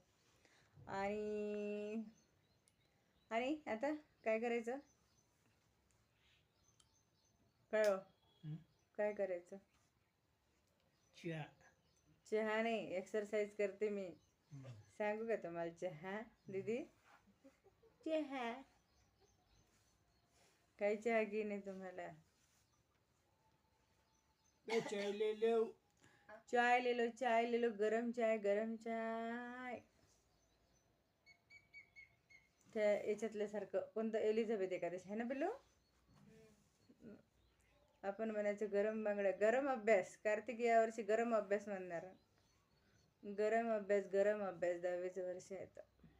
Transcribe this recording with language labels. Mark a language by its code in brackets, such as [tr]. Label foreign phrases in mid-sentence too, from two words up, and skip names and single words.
[mr] आणि आणि आता काय करायचं, काय हो हं. काय करायचं. चहा. चहा नाही, एक्सरसाइज करते मी. हं. सांगू का तुम्हाला चहा दीदी, चहा काय चहा घे नाही तुम्हाला. [hi] ए, चाय ले लो. चाय ले लो, चाय ले लो, गरम चाय गरम चाय. [mr] त्या याच्यातल्यासारखं कोणतं एलिझाबेथ एकादशी आहे ना पिल्लू. आपण म्हणायचं गरम बांगड्या, गरम अभ्यास. कार्तिक यावर्षी गरम अभ्यास म्हणणार. गरम अभ्यास 10वीचं वर्ष आहे तर.